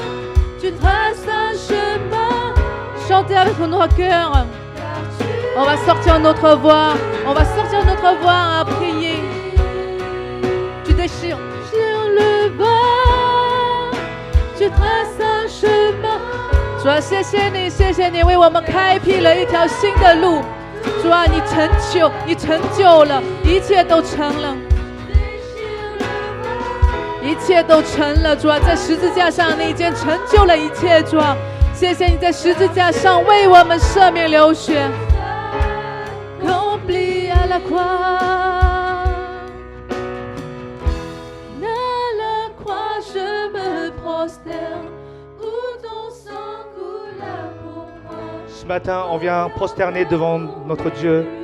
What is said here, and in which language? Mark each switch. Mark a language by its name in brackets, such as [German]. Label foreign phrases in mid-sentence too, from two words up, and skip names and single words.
[French] Tu traces un chemin. Chantez avec notre cœur. On va sortir notre voix. À prier. Tu déchires sur le voile. Tu traces un chemin. [Chinese] 主啊，谢谢你，谢谢你为我们开辟了一条新的路。主啊，你成就了，一切都成了，一切都成了。主啊，在十字架上你已经成就了一切。主啊，谢谢你在十字架上为我们赦免流血。 [French] Accompli à la croix, à la croix je me prosterne, où ton sang coula pour moi. Ce matin, on vient prosterner devant notre Dieu.